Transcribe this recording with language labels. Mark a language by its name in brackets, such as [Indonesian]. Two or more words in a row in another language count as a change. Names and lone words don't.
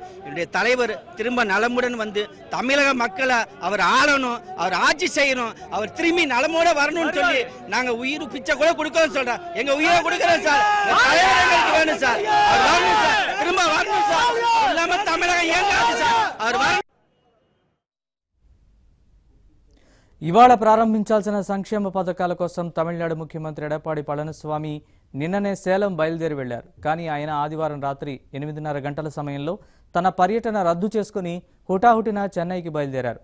[Tamil] என்னுடைய தலைவர் திரும்ப நலமுடன் வந்து தமிழக மக்களை அவர் ஆளணும், அவர் ஆட்சி செய்யணும், அவர் திரும்பி நலமோட வரணும்னு சொல்லி நாங்க உயிர் பிச்சை கூட கொடுக்கணும் சொல்றோம். எங்க உயிரை கொடுக்கிறோம் சார். தலைவர் எங்களுக்கு வேணும் சார். அவர் வரணும் சார், திரும்ப வரணும் சார். இல்லாம தமிழகம் ஏங்காது சார். அவர் வரணும். [Telugu] ఇవాళ ప్రారంభించాల్సిన సంక్షేమ పథకాల కోసం తమిళనాడు ముఖ్యమంత్రి ఎడప్పాడి పళనిస్వామి నిన్ననే సేలం బయలుదేరి వెళ్లారు. కానీ ఆయన ఆదివారం రాత్రి 8:30 గంటల సమయంలో తన పర్యటన రద్దు చేసుకుని హుటాహుటిన చెన్నైకి బయలుదేరారు.